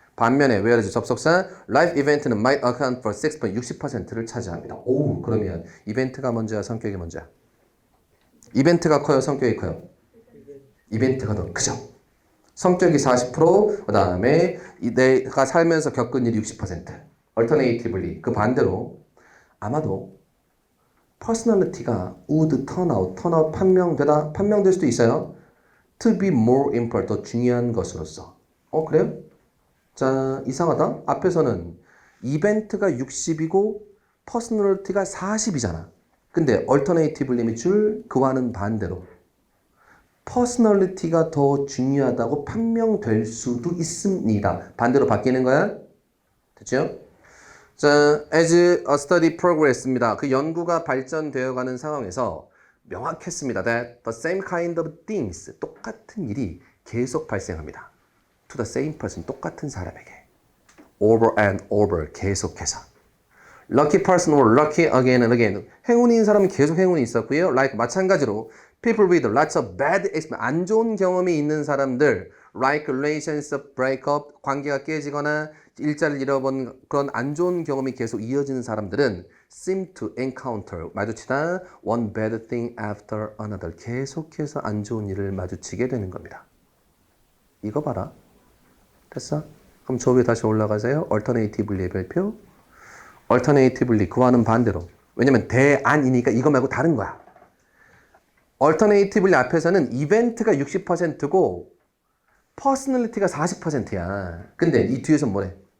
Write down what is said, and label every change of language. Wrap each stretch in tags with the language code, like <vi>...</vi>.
<ko>반면에 whereas 접속사 life event는</ko> <en>might account for</en> <ko>60%를 차지합니다. 오, 그러면 이벤트가 먼저야, 성격이 먼저야? 이벤트가 커요, 성격이 커요? 이벤트가 더 크죠. 성격이 40%, 그 다음에 내가 살면서 겪은 일이 60%. alternatively, 그 반대로 아마도 personality가</ko> <en>would turn out</en> <ko>판명될 수도 있어요.</ko> <en>to be more important,</en> <ko>더 중요한 것으로서. 그래요? 자, 이상하다. 앞에서는 이벤트가 60이고 퍼스널리티가 40이잖아. 근데 얼터네이티브 밑줄 그와는 반대로 퍼스널리티가 더 중요하다고 판명될 수도 있습니다. 반대로 바뀌는 거야. 됐죠?</ko> <en>자, as a study progress입니다.</en> <ko>그 연구가 발전되어 가는 상황에서 명확했습니다.</ko> <en>That the same kind of things,</en> <ko>똑같은 일이 계속 발생합니다.</ko> <en>To the same person,</en> <ko>똑같은 사람에게.</ko> <en>Over and over,</en> <ko>계속해서.</ko> <en>Lucky person or lucky again and again.</en> <ko>행운인 사람은 계속 행운이 있었고요.</ko> <en>Like</en> <ko>마찬가지로</ko> <en>people with lots of bad experience,</en> <ko>안 좋은 경험이 있는 사람들,</ko> <en>like relations break up,</en> <ko>관계가 깨지거나 일자리를 잃어본 그런 안 좋은 경험이 계속 이어지는 사람들은</ko> <en>seem to encounter,</en> <ko>마주치다</ko> <en>one bad thing after another.</en> <ko>계속해서 안 좋은 일을 마주치게 되는 겁니다. 이거 봐라. 됐어? 그럼 저 위에 다시 올라가세요. alternatively의 별표. alternatively, 그와는 반대로. 왜냐면 대안이니까 이거 말고 다른 거야. alternatively 앞에서는 이벤트가 60%고 personality가 40%야. 근데 이 뒤에서 뭐래?</ko>